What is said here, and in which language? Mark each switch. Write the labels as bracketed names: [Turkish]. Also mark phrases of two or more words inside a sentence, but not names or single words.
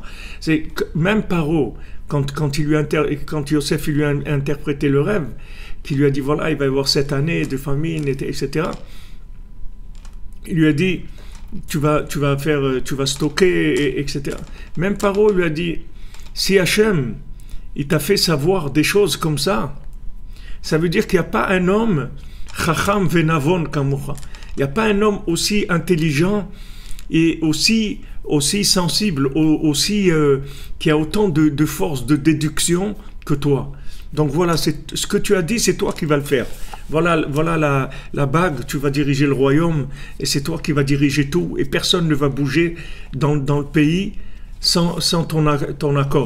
[French] C'est même Paro, quand Yosef il lui a interprété le rêve, qui lui a dit voilà, il va y avoir 7 années de famine, etc. Il lui a dit tu vas stocker, etc. Même Paro lui a dit si Hachem il t'a fait savoir des choses comme ça veut dire qu'il n'y a pas un homme [Hebrew] חכם ונבון כמוך. [French] Il n'y a pas un homme aussi intelligent et aussi sensible, qui a autant de force de déduction que toi. Donc voilà, ce que tu as dit, c'est toi qui vas le faire. Voilà la bague, tu vas diriger le royaume et c'est toi qui vas diriger tout et personne ne va bouger dans le pays sans ton accord.